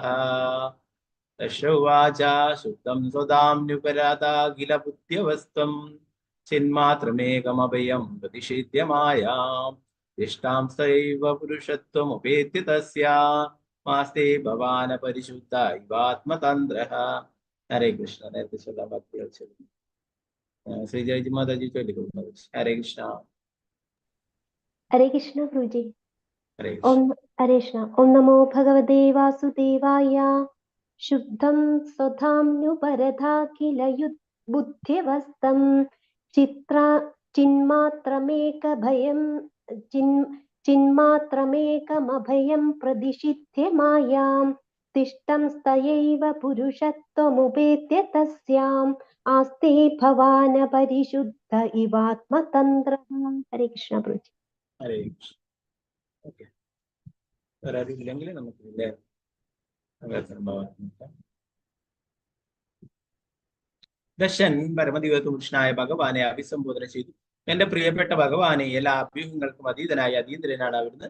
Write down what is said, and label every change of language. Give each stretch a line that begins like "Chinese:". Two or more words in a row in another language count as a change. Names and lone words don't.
Sanskrit: ദശ ഉവാച ശുദ്ധം സ്വതാംനുപരതാഖില ബുദ്ധ്യവസ്ഥം ചിന്മാത്രമേകമഭയം പ്രതിഷിധ്യമായാം ദിഷ്ടാം സൈവ പുരുഷത്വമുപേത്യ തസ്യാ മാസ്തേ ഭവാന പരിശുദ്ധ ഇവാത്മതന്ത്രഃ. ഹരേ കൃഷ്ണ.
Malayalam: നേരത്തെ ചൊല്ലാൻ ഭക്തികൾ ചൊല്ലുന്നു. ശ്രീജയജി മാതാജി ചൊല്ലിക്കൊടുക്കുന്നത്.
Sanskrit: ഹരേ കൃഷ്ണ. हरे कृष्ण गुरुजी। ഹരേ ओम हरे कृष्ण। ओम नमो भगवते वासुदेवाय। शुद्धं स्वधाम्नुपरधा किल बुद्धिवस्तं चिन्मात्रमेकभयं चिन्मात्रमेकमभयं प्रदिशिध्य मायां तिष्ठं स्तयैव पुरुषत्वमुपेत्य तस्याम् आस्ते भवान परिशुद्ध इवात्मतन्त्रः. हरे कृष्ण गुरुजी। ഹരേ കൃഷ്ണ.
Malayalam: ഓക്കെ, വേറെ ആരും ഇല്ലെങ്കിൽ നമുക്കില്ലേ ദശൻ പരമദിവ്യപുരുഷനായ ഭഗവാനെ അഭിസംബോധന ചെയ്തു. എന്റെ പ്രിയപ്പെട്ട ഭഗവാനെ, എല്ലാ അഭ്യൂഹങ്ങൾക്കും അതീതനായ അതീന്ദ്രനാണ് അവിടുന്ന്.